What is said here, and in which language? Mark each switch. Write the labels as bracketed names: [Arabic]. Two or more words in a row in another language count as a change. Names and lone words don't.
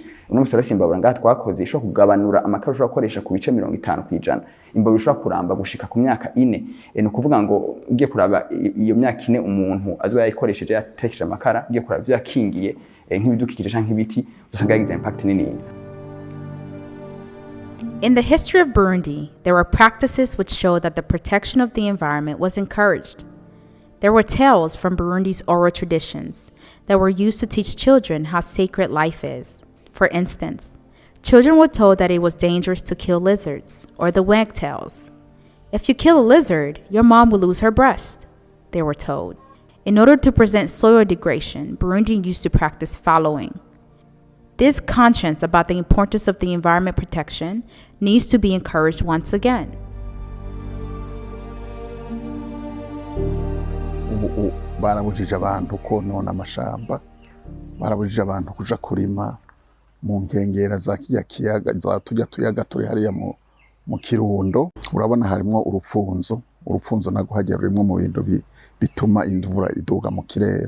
[Rundi] Uno musoro w'imbabura ngaha twakoze ishobora kugabanura amakara ushobora gukoresha ku bice 50%. Imbabura ishobora kuramba gushika ku myaka 4. Ni ukuvuga ngo ugiye kuraba iyo myaka 4 umuntu azoba yayikoresheje yatekesha amakara, ugiye kuraba byo yakingiye nk'ibidukikije canke ibiti, usanga yagize impact nini. [English] In the history of Burundi, there were practices which showed that the protection of the environment was encouraged. There were tales from Burundi's oral traditions that were used to teach children how sacred life is. For instance, children were told that it was dangerous to kill lizards or the wagtails. If you kill a lizard, your mom will lose her breast, they were told. In order to prevent soil degradation, Burundi used to practice following. This conscience about the importance of the environment protection needs to be encouraged once again. [Rundi] Barabujije abantu konona amashamba, barabujije abantu kuja kurima mu nkengera za kiyaga za tujya tuyaga turi hariya mu Kirundo. Urabona harimo urupfunzo nago hagera rimwe mu bintu bituma indubura iduga mu kirere.